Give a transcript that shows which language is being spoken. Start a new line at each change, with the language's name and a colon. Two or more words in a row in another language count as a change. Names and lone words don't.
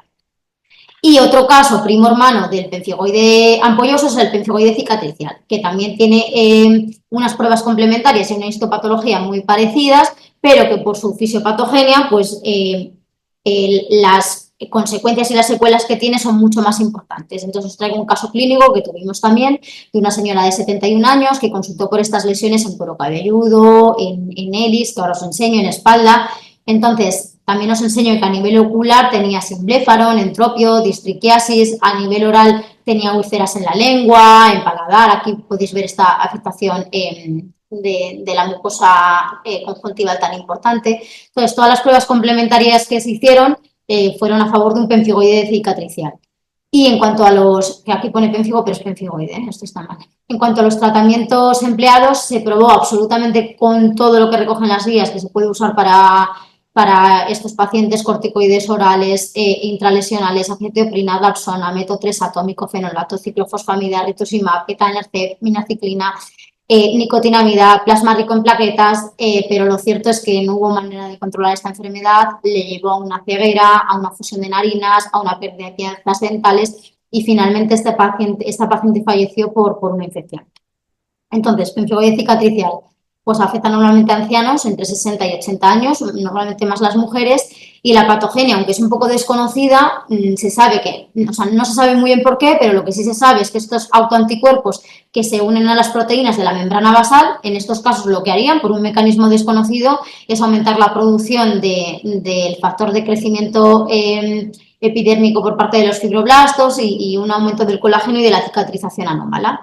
Spanish: Y otro caso, primo hermano del pemfigoide ampolloso, es el pemfigoide cicatricial, que también tiene unas pruebas complementarias y una histopatología muy parecidas, pero que por su fisiopatogenia, pues las consecuencias y las secuelas que tiene son mucho más importantes. Entonces os traigo un caso clínico que tuvimos también de una señora de 71 años que consultó por estas lesiones en cuero cabelludo, en hélice, que ahora os enseño, en espalda. Entonces, también os enseño que a nivel ocular tenía simbléfaro, entropio, distriquiasis, a nivel oral tenía úlceras en la lengua, en paladar, aquí podéis ver esta afectación de la mucosa conjuntival tan importante. Entonces, todas las pruebas complementarias que se hicieron fueron a favor de un pemfigoide cicatricial. Y en cuanto a los, que aquí pone pemfigo, pero es pemfigoide, esto está mal. En cuanto a los tratamientos empleados, se probó absolutamente con todo lo que recogen las guías que se puede usar para estos pacientes: corticoides orales, intralesionales, acetoprina, dapsona, metotrexato, atómico, fenolato, ciclofosfamida, rituximab, etanercept, minaciclina, nicotinamida, plasma rico en plaquetas, pero lo cierto es que no hubo manera de controlar esta enfermedad, le llevó a una ceguera, a una fusión de narinas, a una pérdida de piezas dentales y finalmente esta paciente falleció por una infección. Entonces, pemphigoide cicatricial, pues afecta normalmente a ancianos entre 60 y 80 años, normalmente más las mujeres, y la patogenia, aunque es un poco desconocida, se sabe que, o sea, no se sabe muy bien por qué, pero lo que sí se sabe es que estos autoanticuerpos que se unen a las proteínas de la membrana basal, en estos casos lo que harían, por un mecanismo desconocido, es aumentar la producción del factor de crecimiento epidérmico por parte de los fibroblastos y un aumento del colágeno y de la cicatrización anómala.